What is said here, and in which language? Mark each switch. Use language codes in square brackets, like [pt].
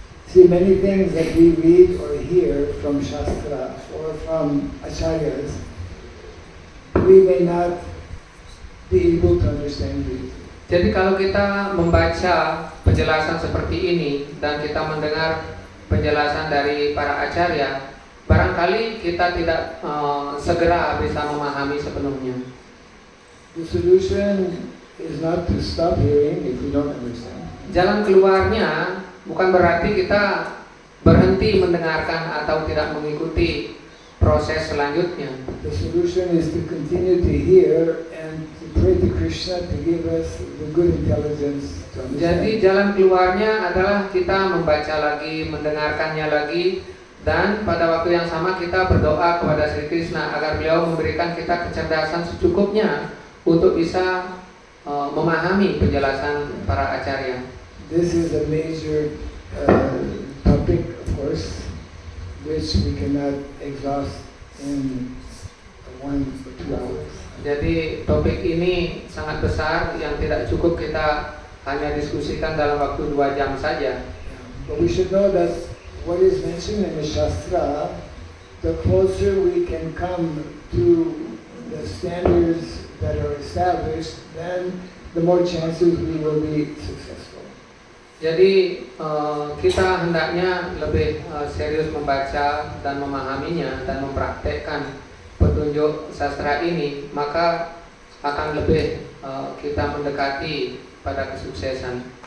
[en] See, many things that we read or hear from Shastra or from Acharyas, we may not be able to understand it. [id] Jadi kalau kita membaca penjelasan seperti ini dan kita mendengar penjelasan dari para acarya, barangkali kita tidak segera bisa memahami sepenuhnya. [en] The solution is not to stop hearing if we don't understand. [id] Jalan keluarnya bukan berarti kita berhenti mendengarkan atau tidak mengikuti proses selanjutnya. [en] The solution is to continue to hear and to pray to Krishna to give us the good intelligence to understand. [id] Jadi jalan keluarnya adalah kita membaca lagi, mendengarkannya lagi, dan pada waktu yang sama kita berdoa kepada Sri Krishna agar beliau memberikan kita kecerdasan secukupnya untuk bisa memahami penjelasan para acarya. [en] This is a major topic, of course, which we cannot exhaust in 1 or 2 hours. [id] Jadi topik ini sangat besar yang tidak cukup kita hanya diskusikan dalam waktu 2 jam saja. [en] But we should know that what is mentioned in the Shastra, the closer we can come to the standards that are established, then the more chances we will be successful. [id] Jadi kita hendaknya lebih serius membaca dan memahaminya dan mempraktekkan petunjuk sastra ini, maka akan lebih kita mendekati pada kesuksesan.